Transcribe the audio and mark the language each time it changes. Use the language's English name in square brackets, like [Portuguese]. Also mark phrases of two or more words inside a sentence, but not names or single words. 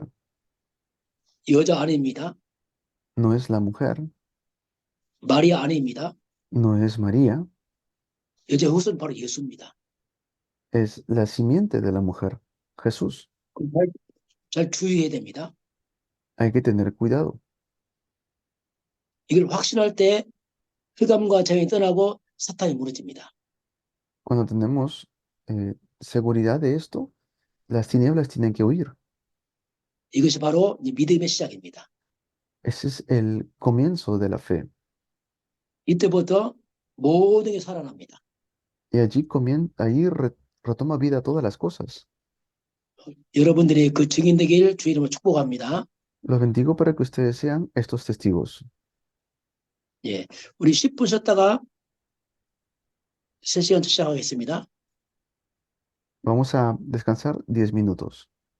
[Korean] 여자 아내입니다. [Spanish] no es la mujer, [Korean] 마리아 아내입니다. [Spanish] no es María, [Korean] 여자의 후손은 바로 예수입니다. [Spanish] es la simiente de la mujer, Jesús. [Korean] 잘 주의해야 됩니다. [Spanish] Hay que tener cuidado. [Korean] 이걸 확신할 때 흑암과 자연이 떠나고 사탄이 무너집니다. [Spanish] Cuando tenemos seguridad de esto, las tinieblas tienen que huir. [Korean] 이것이 바로 이제 믿음의 시작입니다. [Spanish] Ese es el comienzo de la fe. [Korean] 이때부터 모든 게 살아납니다. [Spanish] Y ahí retoma vida todas las cosas. [Korean] 여러분들이 그 증인 되길 주의 이름으로 축복합니다. [Spanish] Los bendigo para que ustedes sean estos testigos. [Korean] 예, 우리 10분 쉬었다가 3시간 시작하겠습니다. [Spanish] Vamos a descansar 10 minutos.